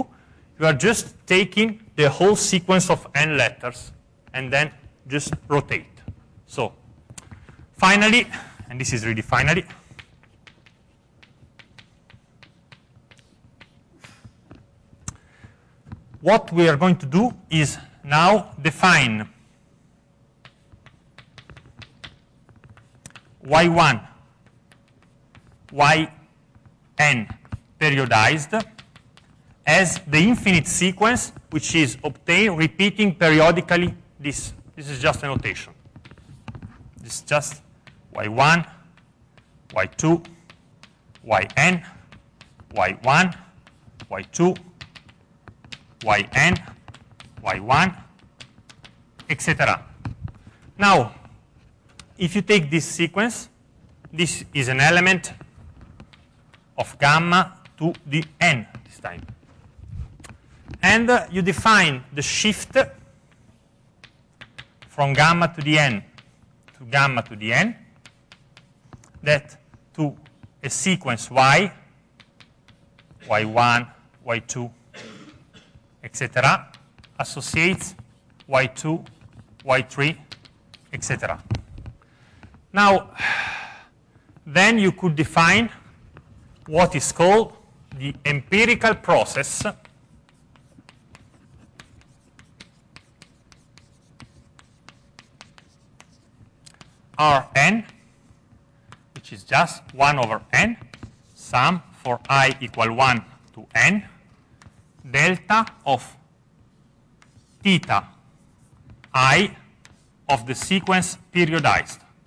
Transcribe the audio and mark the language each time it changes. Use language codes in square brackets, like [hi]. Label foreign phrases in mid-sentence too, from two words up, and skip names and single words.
[en] You are just taking the whole sequence of n letters and then just rotate. So finally, and this is really finally, what we are going to do is now define y1, yn periodized as the infinite sequence which is obtained repeating periodically this. This is just a notation. This is just y1, y2, yn, y1, y2, yn, y1, etc. Now, if you take this sequence, this is an element of gamma to the n this time. And you define the shift from gamma to the n to gamma to the n, that to a sequence y, y1, y2, etc., associates y2, y3, etc. Now, then you could define what is called the empirical process Rn, which is just 1 over n, sum for I equal 1 to n, delta of theta I of the sequence periodized.